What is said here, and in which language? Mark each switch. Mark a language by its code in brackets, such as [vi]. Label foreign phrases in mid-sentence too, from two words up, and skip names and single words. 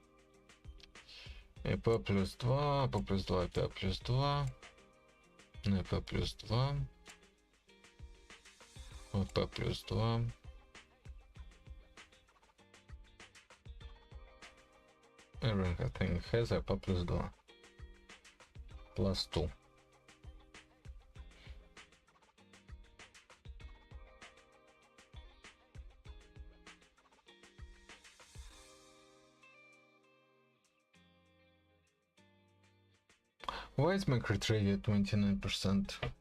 [en] EP plus 2, AP plus 2, AP plus 2, EP plus 2, AP plus 2. Everything has AP plus 2. Plus 2. Why is my crit rate at 29%?